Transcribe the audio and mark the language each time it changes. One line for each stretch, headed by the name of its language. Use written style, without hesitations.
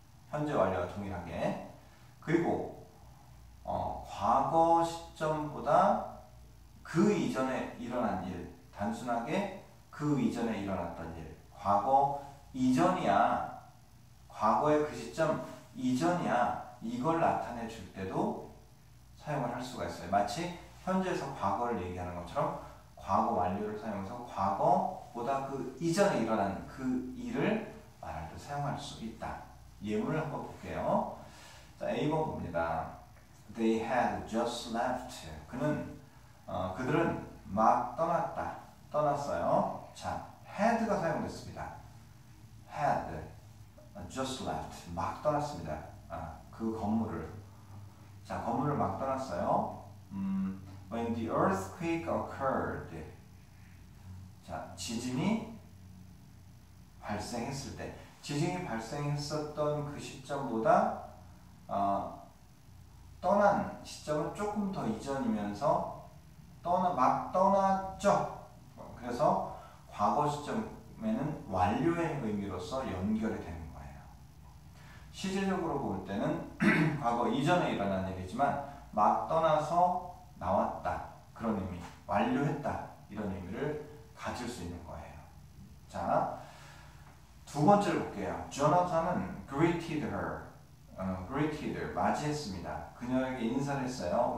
Korean: 현재 완료와 동일하게. 그리고 과거 시점보다 그 이전에 일어난 일, 단순하게 그 이전에 일어났던 일, 과거 이전이야, 과거의 그 시점 이전이야, 이걸 나타내 줄 때도 사용을 할 수가 있어요. 마치 현재에서 과거를 얘기하는 것처럼 과거 완료를 사용해서 과거보다 그 이전에 일어난 그 일을 말할 때 사용할 수 있다. 예문을 한번 볼게요. 자, A번 봅니다.
English: They had just left. 그들은
Korean: 막 떠났다. 떠났어요. 자, had가 사용됐습니다.
English: had just left.
Korean: 막 떠났습니다. 그 건물을. 자, 건물을 막 떠났어요.
English: When the earthquake occurred.
Korean: 자, 지진이 발생했을 때. 지진이 발생했었던 그 시점보다 떠난 시점은 조금 더 이전이면서 막 떠났죠. 그래서 과거 시점에는 완료의 의미로서 연결이 되는 거예요. 시제적으로 볼 때는 과거 이전에 일어난 일이지만 막 떠나서 나왔다. 그런 의미, 완료했다. 이런 의미를 가질 수 있는 거예요. 자, 두 번째를 볼게요. 조나탄은
English: greeted her.
Korean: greeted, 맞이했습니다. 그녀에게 인사를 했어요.